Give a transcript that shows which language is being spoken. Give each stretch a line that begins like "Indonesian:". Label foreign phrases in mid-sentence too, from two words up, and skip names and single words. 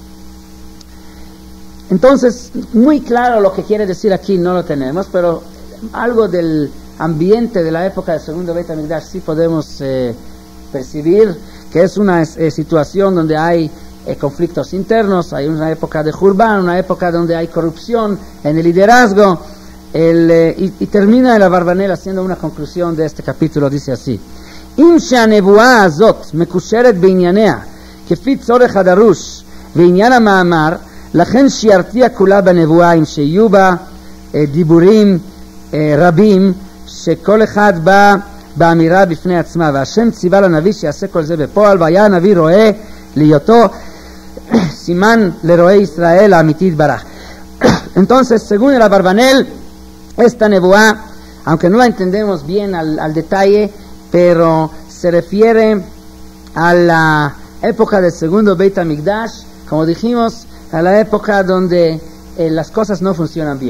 Spanish: Entonces, muy claro lo que quiere decir aquí no lo tenemos, pero algo del ambiente de la época del segundo Beit HaMikdash sí podemos percibir, que es una situación donde hay conflictos internos, hay una época de Jurban, una época donde hay corrupción en el liderazgo. Y termina el Abarbanel haciendo una conclusión de este capítulo, dice así:
Hebrew: אם שהנבואה הזאת מקושרת בענייניה כפי צורך הדרוש ועניין המאמר, לכן שירתיע כולה בנבואה, אם שיהיו בה דיבורים רבים שכל אחד בא באמירה בפני עצמה, והשם ציווה לנביא שיעשה כל זה בפועל, והיה הנביא רואה להיותו סימן לרועי ישראל האמיתי יתברך.
Spanish: Entonces, según el Abarbanel, esta nebuá, aunque no la entendemos bien al detalle, pero se refiere a la época del segundo Beit HaMikdash, como dijimos, a la época donde las cosas no funcionan bien.